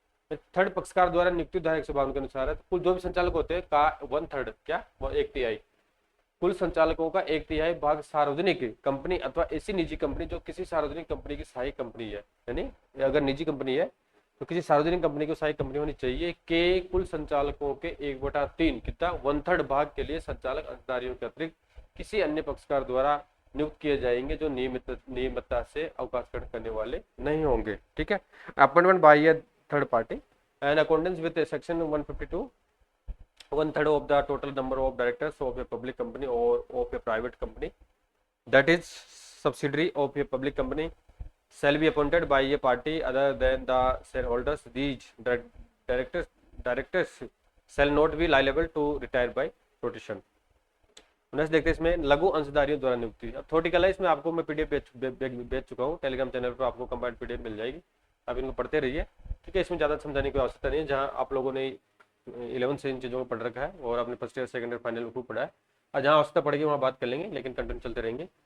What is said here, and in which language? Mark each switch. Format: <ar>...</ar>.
<hi>Third पक्षकार द्वारा नियुक्ति धारा 152 के अनुसार है, कुल जो भी संचालक होते हैं का 1/3 क्या, वो 1/3 कुल संचालकों का 1/3 भाग सार्वजनिक कंपनी अथवा ऐसी निजी कंपनी जो किसी सार्वजनिक कंपनी की सहायक कंपनी है, यानी अगर निजी कंपनी है तो किसी सार्वजनिक कंपनी की सहायक कंपनी होनी चाहिए, के कुल संचालकों के 1/3 कितना 1/3 भाग के लिए संचालक अंशधारियों के अतिरिक्त किसी अन्य पक्षकार द्वारा नियुक्त किए जाएंगे जो नियमितता से अवकाश ग्रहण करने वाले नहीं होंगे। ठीक है,</hi> <en>Appointment by a third party and according with section 152, 1/3 of the total number of directors of a public company or of a private company that is subsidiary of a public company shall be appointed by a party other than the shareholders. These directors shall not be liable to retire by rotation.</en> <hi>Next देखते हैं इसमें लघु अंशधारियों द्वारा नियुक्ति। अब theoretical है, इसमें आपको मैं पीडीएफ भेज चुका हूँ, टेलीग्राम चैनल पर आपको कंबाइंड पीडीएफ मिल जाएगी, आप इनको पढ़ते रहिए। ठीक है, इसमें ज़्यादा समझाने की आवश्यकता नहीं है, जहाँ आप लोगों ने 11 से इन चीज़ों को पढ़ रखा है और आपने first year second year final खूब पढ़ा है, और जहाँ आवश्यकता पड़ेगी वहाँ बात कर लेंगे, लेकिन कंटिन्यू चलते रहेंगे।</hi>